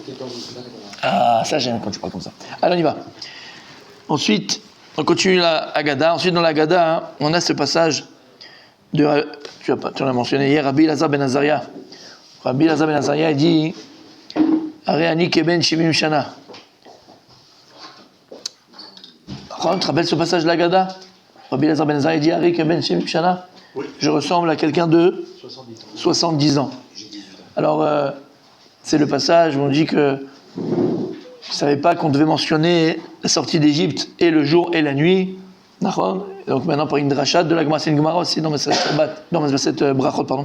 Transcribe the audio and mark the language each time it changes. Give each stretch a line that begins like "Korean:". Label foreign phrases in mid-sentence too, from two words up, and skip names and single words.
French: Ah, ça j'aime quand tu parles comme ça. Alors on y va. Ensuite, on continue la Haggadah. Ensuite, dans la Haggadah, hein, on a ce passage de, tu l'as mentionné hier, Rabbi Elazar ben Azaria. Rabbi Elazar ben Azaria, il dit
Hebrew: הרי אני כבן שבעים שנה.
French: Tu te rappelles ce passage de la Haggadah? Rabbi Elazar ben Azaria, il dit
Hebrew: הרי אני כבן שבעים שנה.
French: Oui. Je ressemble à quelqu'un de 70 ans. Alors, c'est le passage où on dit que je ne savais pas qu'on devait mentionner la sortie d'Égypte et le jour et la nuit. Donc maintenant, par une drachat de la Gemara, c'est une Gemara aussi dans cette brachot, pardon.